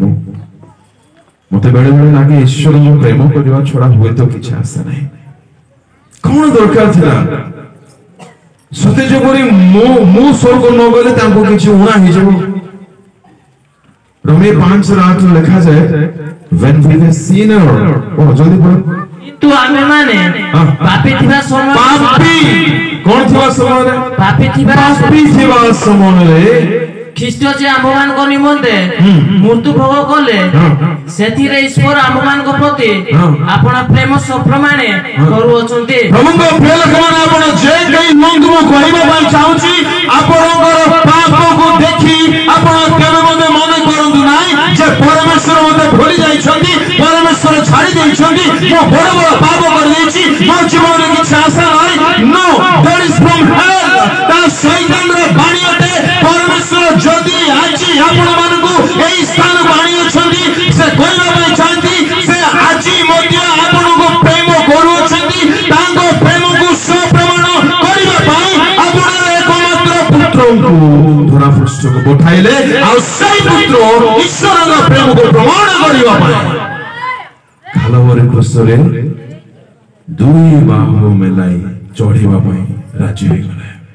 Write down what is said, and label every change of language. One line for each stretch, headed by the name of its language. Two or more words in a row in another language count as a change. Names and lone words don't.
Odia: ମତେ ବେଳେ ବେଳେ ଲାଗେ ଈଶ୍ୱରଙ୍କୁ ପ୍ରେମ କରିବା ଛଡା ହୁଏତ କିଛି ଆସେ ନାହିଁ। କଣ ଦରକାର ଥିଲା? ସତେ ଯେପରି ମୁଁ ସ୍ୱର୍ଗ ନ ଗଲେ ତାଙ୍କୁ କିଛି ଉଣା ହେଇଯିବ। ରୋମେ 5:8 ଲେଖାଯାଏ,
English: when we were sinner,
Odia: ଜଲ୍ଦି ପଢ। କିନ୍ତୁ ଆମେମାନେ ପାପୀ ଥିବା ସମୟରେ, ପାପୀ କଣ ଥିବା ସମୟରେ? ପାପୀ ଥିବା ସମୟରେ ଖ୍ରୀଷ୍ଟ ଯେ ଆମ୍ଭମାନଙ୍କ ନିମନ୍ତେ ମୃତ୍ୟୁ ଭୋଗ କଲେ, ସେଥିରେ ଈଶ୍ୱର ଆମ୍ଭମାନଙ୍କ ପ୍ରତି ଆପଣ ପ୍ରେମ ସପ୍ରମାଣ କରୁଅଛନ୍ତି। ପ୍ରଭୁଙ୍କ ପ୍ରିୟ ଲୋକମାନେ, ଆପଣ ଯେ କେହି ମୁଁ କହିବା ପାଇଁ ଚାହୁଁଛି, ଆପଣଙ୍କର ପାପକୁ ଦେଖି ଆପଣ କେବେ ମଧ୍ୟ ମନେ କରନ୍ତୁ ନାହିଁ ଯେ ପରମେଶ୍ୱର ମୋତେ ଭୁଲି ଯାଇଛନ୍ତି, ପରମେଶ୍ୱର ଦେଇଛନ୍ତି ମୁଁ ବଡ଼ ବଡ଼ ପାପ କରିଦେଇଛି ମୋ ଜୀବନରେ କିଛି ଆଶା ନାହିଁ
English: no that is from hell
Odia: ତା ଶୈତାନର ବାଣୀ ଅଟେ ପରମେଶ୍ୱର ଯଦି ଆଜି ଆପଣମାନଙ୍କୁ ଏହି ସ୍ଥାନକୁ ଆଣିଅଛନ୍ତି ସେ କହିବା ପାଇଁ ଚାହାନ୍ତି ସେ ଆଜି ମଧ୍ୟ ଆପଣଙ୍କୁ ପ୍ରେମ କରୁଅଛନ୍ତି ତାଙ୍କ ପ୍ରେମକୁ ସପ୍ରମାଣ କରିବା ପାଇଁ ଆପଣର ଏକମାତ୍ର ପୁତ୍ରଙ୍କୁ ଧରାପୃଷ୍ଠକୁ ପଠାଇଲେ ଆଉ ସେଇ ପୁତ୍ର ଈଶ୍ୱରଙ୍କ ପ୍ରେମକୁ ପ୍ରମାଣ କରିବା ପାଇଁ କାଲବରୀ କ୍ରୁଶରେ ଦୁଇ ବାହୁ ମେଲାଇ ଚଢ଼ିବା ପାଇଁ ରାଜି ହୋଇଗଲେ